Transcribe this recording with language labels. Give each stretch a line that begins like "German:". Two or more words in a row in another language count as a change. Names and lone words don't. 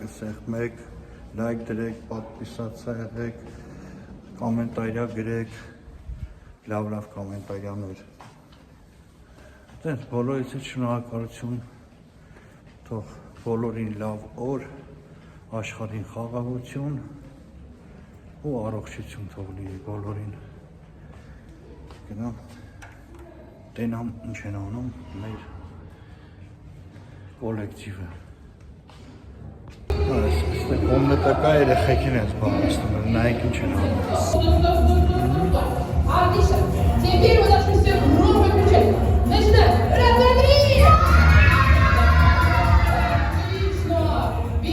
Armenian: սեղմեք, լայք դրեք, պատվիսացա եղեք, կոմենտարիա գրեք, լավ կոմենտարիաներ։ Դենց բոլորիցս շնորհակալություն, թող բոլորին լավ օր, աշխարհին խաղաղություն ու առողջություն թող լինի բոլորին։ Գնամ, տենամ ինչ են անում մեր կոլեկտիվը։ Կոմնետը կա երեխեքին են զբաղեցնում, նայեք ինչ են անում։
Russian: Отлично. Теперь вы должны все громко кричать. Начинаем. Раз, два, три. Отлично.